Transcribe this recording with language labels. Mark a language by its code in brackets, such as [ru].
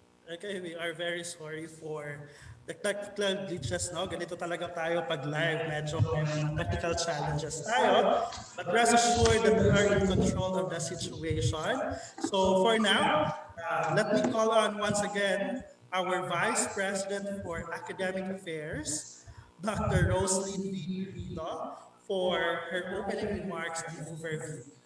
[en] Okay, we are very sorry for the technical glitches, no? [tl] Ganito talaga tayo pag live. Medyo may mga technical challenges tayo. [en] But rest assured that we are in control of the situation. So for now, let me call on once again our Vice President for Academic Affairs, Dr. Roslyn V. Rito, for her opening remarks and overview.